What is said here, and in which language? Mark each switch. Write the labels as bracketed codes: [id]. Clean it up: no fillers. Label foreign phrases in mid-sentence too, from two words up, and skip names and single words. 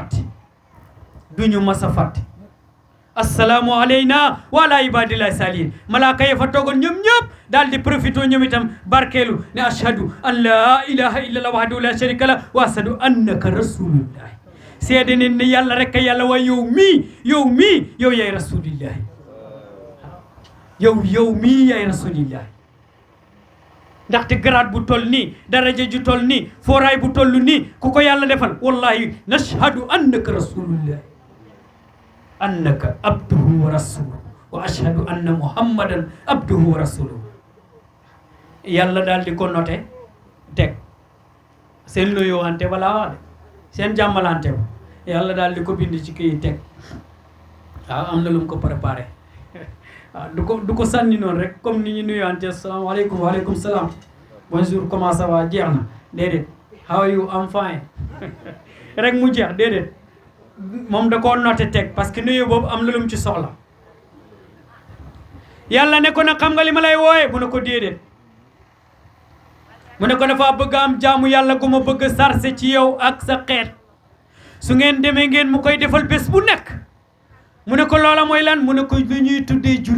[wo] fàtte [ar] السلام علينا وعلى عباد الله الصالحين [wo] malaaka ya fa toogoon ñoom ñëpp daal di profité ñoom itam barkeelu ne [ar] أشهد أن لا إله إلا الله وحده لا شريك له وأشهد أنك رسول الله [wo] seede ne ne yàlla rek yàlla waaye yow mii yaay rasulillahi yow mii yaay rasulillahi ndaxte garaat bu toll nii daraja ju toll nii fooraay bu toll nii ku ko yàlla defal [ar] والله نشهد أنك رسول الله أنك عبده ورسوله وأشهد أن محمدا عبده ورسوله [wo] yàlla daal di ko noté teg seen nuyuwante balaa wax de seen jàmmalante ba yàlla daal di ko bind ci kii teg waaw am na lu mu ko préparé waaw du ko sànni noonu rek comme ni ñu nuyuwante [ar] السلام عليكم وعليكم السلام [fr] bonjour comment ça va [wo] jeex na déedéet [en] how are you I'm fine [wo] rek mu jeex déedéet moom da koo noté teg [fr] parce que [wo] nuyu boobu am na lu mu ci soxla yàlla ne ko nag xam nga li ma lay wooye mu ne ko déedéet mu ne ko dafa bëgg am jaamu yàlla gu ma bëgg sarse ci yow ak sa xeet su ngeen demee ngeen mu koy defal bés bu nekk mu ne ko loola mooy lan mu ne ko lu ñuy tuddee